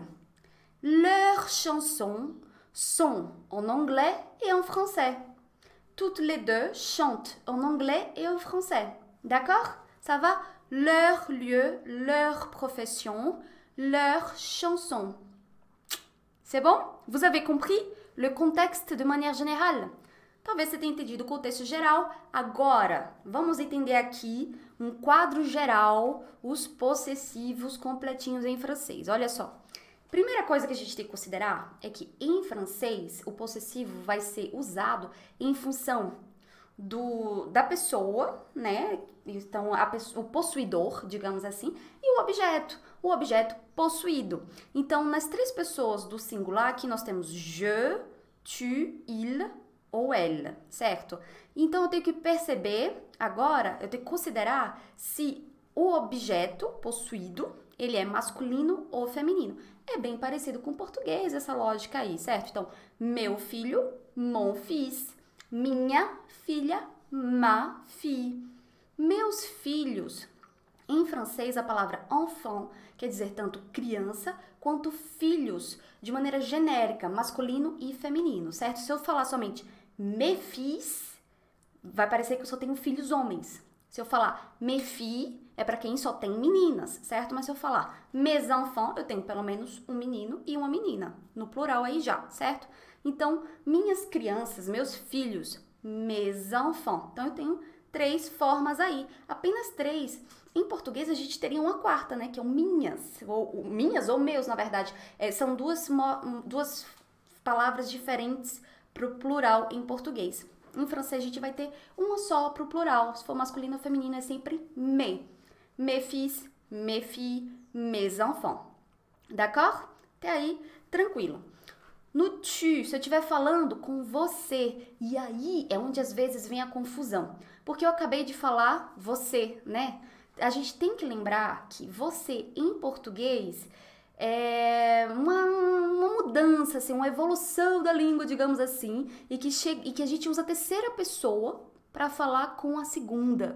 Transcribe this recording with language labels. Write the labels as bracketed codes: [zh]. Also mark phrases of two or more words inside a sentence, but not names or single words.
[fr] Leurs chansons sont en anglais et en français. Toutes les deux chantent en anglais et en français. D'accord? Ça va? Leur lieu, leur profession, leurs chansons. C'est bon? Vous avez compris le contexte de manière générale? [pt] Talvez você tenha entendido o contexto geral. Agora, vamos entender aqui um quadro geral, os possessivos completinhos em francês. Olha só. Primeira coisa que a gente tem que considerar é que em francês o possessivo vai ser usado em função da pessoa, né? Então, o possuidor, digamos assim, e o objeto possuído. Então, nas três pessoas do singular, aqui nós temos [fr] je, tu, il ou elle, [pt] certo? Então, eu tenho que perceber, agora, eu tenho que considerar se o objeto possuído, ele é masculino ou feminino. É bem parecido com o português, essa lógica aí, certo? Então, meu filho, [fr] mon fils, [pt] minha filha, [fr] ma fille. [pt] Meus filhos. Em francês, a palavra enfant quer dizer tanto criança quanto filhos, de maneira genérica, masculino e feminino, certo? Se eu falar somente [fr] mes fils, [pt] vai parecer que eu só tenho filhos homens. Se eu falar [fr] mes filles, [pt] é para quem só tem meninas, certo? Mas se eu falar [fr] mes enfants, [pt] eu tenho pelo menos um menino e uma menina, no plural aí já, certo? Então, minhas crianças, meus filhos, [fr] mes enfants. [pt] Então, eu tenho três formas aí, apenas três. Em português, a gente teria uma quarta, né? Que é o minhas, ou meus, na verdade. São duas palavras diferentes para o plural em português. Em francês, a gente vai ter uma só para o plural. Se for masculino ou feminino, é sempre mes. [fr] Mes fils, mes filles, mes enfants. D'accord? [pt] Até aí, tranquilo. No tu, se eu estiver falando com você, e aí é onde às vezes vem a confusão. Porque eu acabei de falar você, né? A gente tem que lembrar que você, em português, é uma mudança, assim, uma evolução da língua, digamos assim, e que a gente usa a terceira pessoa para falar com a segunda.